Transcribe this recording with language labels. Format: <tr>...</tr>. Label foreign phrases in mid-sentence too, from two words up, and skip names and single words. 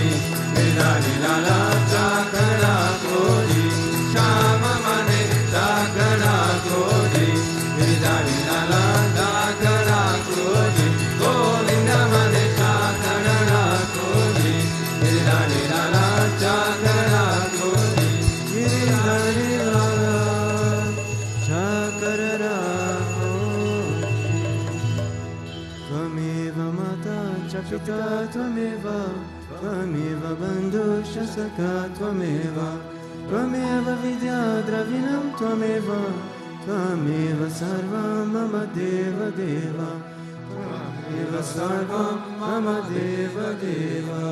<raj>लीलानी लाला चाकर राखो जी, श्याम माने चाकर राखो जी, लीलानी लाला चाकर राखो जी, गोविंद माने चाकर राखो जी, लीलानी लाला चाकर राखो जी, लीलानी लाला चाकर राखो जी।</raj> <sa>त्वमेव माता च पिता त्वमेव, त्वमेव बन्धुश्च सखा त्वमेव, त्वमेव विद्या द्रविणं त्वमेव, त्वमेव सर्वं मम देव देव, त्वमेव सर्वं मम देव देव।</sa>